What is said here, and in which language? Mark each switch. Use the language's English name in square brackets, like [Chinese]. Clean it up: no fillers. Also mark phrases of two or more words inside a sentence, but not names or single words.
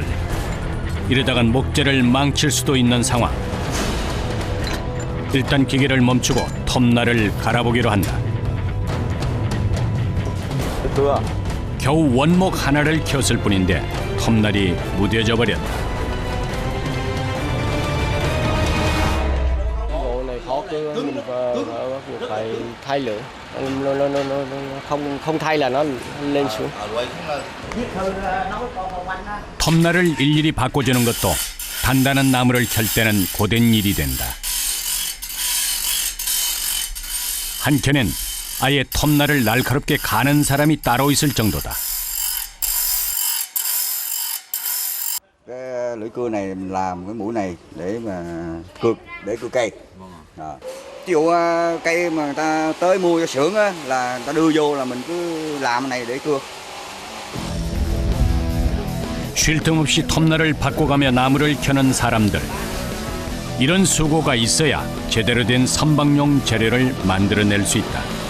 [Korean] 이러다간 목재를 망칠 수도 있는 상황. 일단 기계를 멈추고 톱날을 갈아보기로 한다. 겨우 원목 하나를 켰을 뿐인데 톱날이 무뎌져 버렸다. [Vietnamese] Gỗ này khó cưa, mình phải thay lửa. Nó không thay là nó lên xuống. [Korean] 톱날을 일일이 바꿔주는 것도 단단한 나무를 켤 때는 고된 일이 된다. 한켠엔 아예 톱날을 날카롭게 가는 사람이 따로 있을 정도다. [Vietnamese] Cái lưỡi cưa này mình làm cái mũi này để mà cưa cây. Ví dụ cây mà người ta tới mua cho xưởng á, là người ta đưa vô là mình cứ làm cái này để cưa. [Korean] 쉴 틈 없이 톱날을 바꿔가며 나무를 켜는 사람들. 이런 수고가 있어야 제대로 된 선박용 재료를 만들어낼 수 있다.